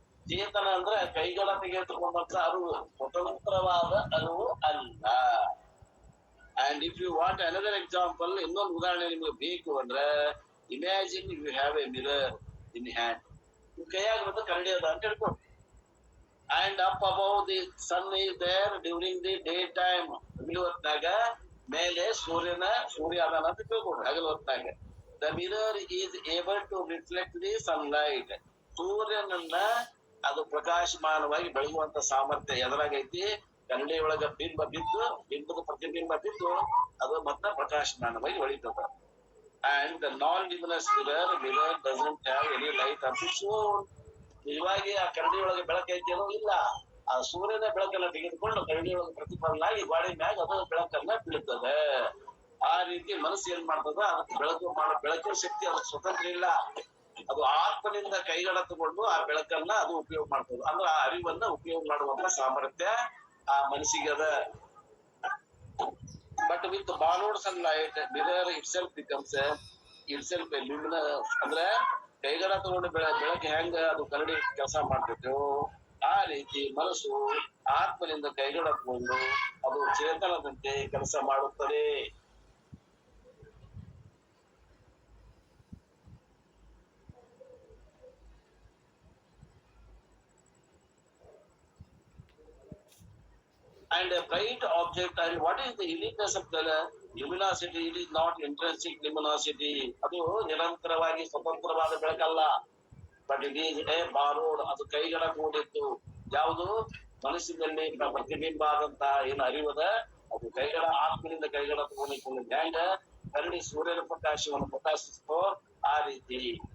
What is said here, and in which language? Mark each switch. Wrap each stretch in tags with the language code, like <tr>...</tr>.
<kn>ಚೇತನ ಅಂದ್ರೆ ಕೈಗಳ ತೆಗೆದುಕೊಂಡಂತ ಅರಿವು, ಸ್ವತಂತ್ರವಾದ ಅರಿವು ಅಲ್ಲ.</kn> <en>and if you want another example,</en> <kn>ಇನ್ನೊಂದು ಉದಾಹರಣೆ ನಿಮ್ಗೆ ಬೇಕು ಅಂದ್ರೆ,</kn> <en>Imagine you have a mirror in hand.</en> <kn>ನಿಮ್ ಕೈಯಾಗ ಬಂದು ಕನ್ನಡಿ ಅದ ಅಂತ ಹೇಳ್ಕೊಂಡು,</kn> <en>and up above the sun is there during the daytime.</en> <kn>ಹಗಲು ಹೊತ್ನಾಗ ಮೇಲೆ ಸೂರ್ಯ ಅದಾನ ಅಂತ ತಿಳ್ಕೊಡ್ರಿ ಹಗಲು ಹೊತ್ನಾಗ.</kn> <en>The mirror is able to reflect the sunlight.</en> <kn>ಸೂರ್ಯನನ್ನ ಅದು ಪ್ರಕಾಶಮಾನವಾಗಿ ಬೆಳಗುವಂತ ಸಾಮರ್ಥ್ಯ ಎದುರಾಗೈತಿ. ಕನ್ನಡಿ ಒಳಗ ಬಿಂಬದ ಪ್ರತಿಬಿಂಬ ಬಿದ್ದು ಅದು ಮತ್ತೆ ಪ್ರಕಾಶಮಾನವಾಗಿ ಹೊಳಿತದ.</kn> <en>And the non-luminous mirror doesn't have any light of its own.</en> <kn>ನಿಜವಾಗಿ ಆ ಕನ್ನಡಿ ಒಳಗೆ ಬೆಳಕೈತೇನೋ ಇಲ್ಲ, ಆ ಸೂರ್ಯನ ಬೆಳಕನ್ನ ತೆಗೆದುಕೊಂಡು ಕನ್ನಡಿ ಒಳಗೆ ಪ್ರತಿಫಲನ ಆಗಿ ಗೋಡೆ ಮ್ಯಾಗ ಅದು ಬೆಳಕನ್ನ ಬೀಳ್ತದೆ. ಆ ರೀತಿ ಮನಸ್ಸು ಏನ್ ಮಾಡ್ತದ, ಅದಕ್ಕೆ ಬೆಳಕಿನ ಶಕ್ತಿ ಅದಕ್ಕೆ ಸ್ವತಂತ್ರ ಇಲ್ಲ. ಅದು ಆತ್ಮನಿಂದ ಕೈಗಡ ತಗೊಂಡು ಆ ಬೆಳಕನ್ನ ಅದು ಉಪಯೋಗ ಮಾಡ್ತದೆ. ಅಂದ್ರೆ ಆ ಅರಿವನ್ನ ಉಪಯೋಗ ಮಾಡುವಂತ ಸಾಮರ್ಥ್ಯ ಆ ಮನಸ್ಸಿಗೆ ಅದ.</kn> <en>But with borrowed sunlight, mirror itself becomes luminous.</en> <kn>ಅಂದ್ರೆ ಕೈಗಡ ತಗೊಂಡು ಬೆಳಗ್ಗೆ ಹೆಂಗ ಅದು ಕನ್ನಡಿ ಕೆಲಸ ಮಾಡ್ತಿತ್ತು, ಆ ರೀತಿ ಮನಸ್ಸು ಆತ್ಮನಿಂದ ಕೈಗಡ ತಗೊಂಡು ಅದು ಚೇತನದಂತೆ ಕೆಲಸ ಮಾಡುತ್ತದೆ.</kn> <en>And a bright object, and what is the uniqueness of the luminosity? It is not intrinsic luminosity.</en> <kn>ಅದು ನಿರಂತರವಾಗಿ ಸ್ವತಂತ್ರವಾದ ಬೆಳಕಲ್ಲ.</kn> <en>but it is a borrowed,</en> <kn>ಅದು ಕೈಗಡ ಕೂಡಿತ್ತು. ಯಾವುದು ಮನಸ್ಸಿನಲ್ಲಿ ಪ್ರತಿಬಿಂಬ ಆದಂತ ಏನು ಅರಿವದ ಅದು ಕೈಗಡ ಆತ್ಮನಿಂದ ಕೈಗಡ ತಗೊಂಡಿಕೊಂಡು ಹೆಂಗ ಕರಡಿ ಸೂರ್ಯನ ಪ್ರಕಾಶವನ್ನು ಪ್ರಕಾಶಿಸ್ತೋ ಆ ರೀತಿ.</kn>